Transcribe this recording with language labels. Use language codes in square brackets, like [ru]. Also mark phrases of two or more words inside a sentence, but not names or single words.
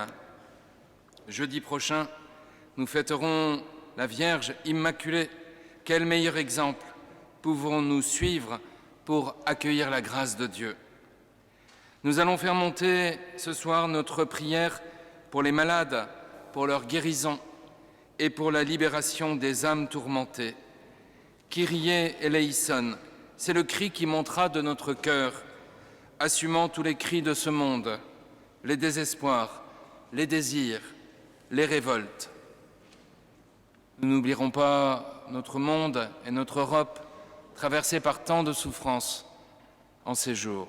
[fr] Jeudi prochain, nous fêterons la Vierge Immaculée. Quel meilleur exemple pouvons-nous suivre pour accueillir la grâce de Dieu? Nous allons faire monter ce soir notre prière pour les malades, pour leur guérison et pour la libération des âmes tourmentées. [el] Kyrie eleison, [fr] c'est le cri qui montera de notre cœur, assumant tous les cris de ce monde, les désespoirs, les désirs, les révoltes. Nous n'oublierons pas notre monde et notre Europe, traversés par tant de souffrances en ces jours.